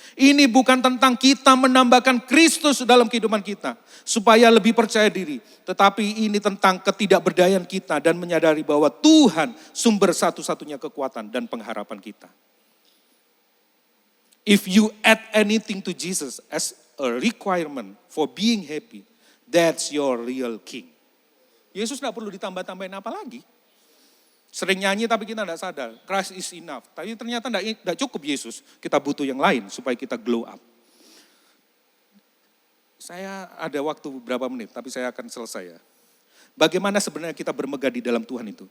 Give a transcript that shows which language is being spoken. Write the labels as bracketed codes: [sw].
[id] Ini bukan tentang kita menambahkan Kristus dalam kehidupan kita supaya lebih percaya diri, tetapi ini tentang ketidakberdayaan kita dan menyadari bahwa Tuhan sumber satu-satunya kekuatan dan pengharapan kita. [en] If you add anything to Jesus as a requirement for being happy, that's your real king. [id] Yesus tidak perlu ditambah-tambahin apa lagi. Sering nyanyi tapi kita tidak sadar, [en] Christ is enough. [id] Tapi ternyata tidak cukup Yesus, kita butuh yang lain supaya kita [en] glow up. [id] Saya ada waktu beberapa menit, tapi saya akan selesai ya. Bagaimana sebenarnya kita bermegah di dalam Tuhan itu?